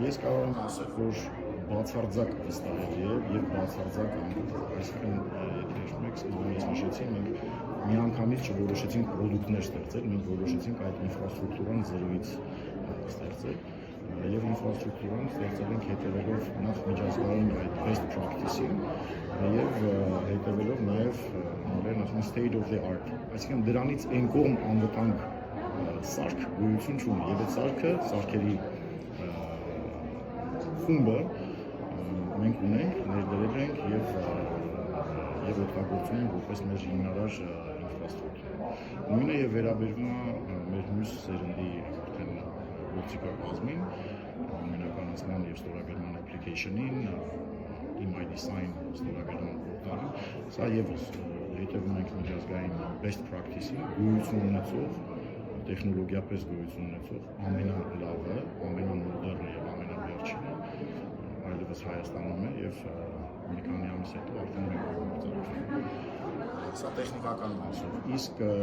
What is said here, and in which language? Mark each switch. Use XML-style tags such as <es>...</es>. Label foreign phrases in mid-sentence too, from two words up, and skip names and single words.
<hy>Ես կարող եմ ասել, որ բացարձակ վստահելի է եւ բացարձակ անվտանգ։ Այսինքն, եթե հիշում եք, սկզբում ես նշեցի, մենք միանգամից չորոշեցինք պրոդուկտներ ստեղծել, մենք որոշեցինք այդ ինֆրաստրուկտուրան զրոյից ստեղծել եւ ինֆրաստրուկտուրան ստեղծել ենք հետևելով նախ միջազգային այդ</hy> <en>best practice-</en> <hy>ին եւ հետևելով նաեւ նորեն ասում</hy> <en>state of the art,</en> <hy>այսինքն դրանից այն կողմ անվտանգ սարք գոյություն չունի եւ այդ սարքը սարքերի խումբը մենք ունենք, ներդրել ենք եւ օգտագործում ենք որպես մեր հիմնարար ինֆրաստրուկտուրա։ Նույնը եւ վերաբերվում է մեր մյուս սերնդի արդեն գործիքակազմին, ամենականացման եւ ստորագրման application-ին,</hy> <en>email design</en> <hy>ստորագրման պորտալին, սա եւս հետևում ենք միջազգային</hy> <en>best practice-</en> <hy>ին, գոյություն ունեցող, տեխնոլոգիապես գոյություն ունեցող ամենալավը, ամենամոդեռնը եւ ամենավերջինը այլևս Հայաստանում է եւ մի քանի ամիս հետո արդեն մենք գործարկում։ Սա տեխնիկական մասով, իսկ</hy>